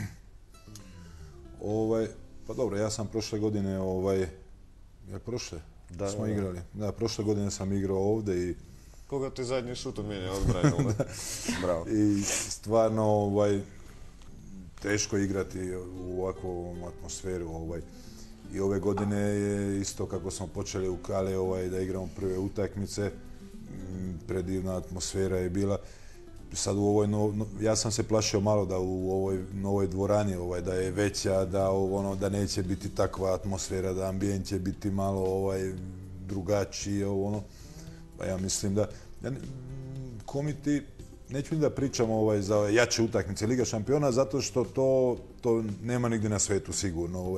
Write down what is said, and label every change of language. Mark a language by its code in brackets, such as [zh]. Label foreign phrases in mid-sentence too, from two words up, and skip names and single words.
[sr] Па добро, јас сам прошле године, смо играли. Да, прошле године сам играл овде и... [mk] Кога ти задни шут у мене одбранил, браво. [sr] И стварно, тешко играти у оваквом атмосферу, И ove godine je isto kako smo počeli u Kale da igramo prve utakmice, predivna atmosfera je bila. Sad u ovoj, ja sam se plašio malo da u ovoj novoj dvorani da je veća, da neće biti takva atmosfera, da ambijent će biti malo drugačiji, Pa ja mislim da komiti, neću ni da pričamo za jače utakmice Liga šampiona, zato što to nema nigdje na svetu sigurno.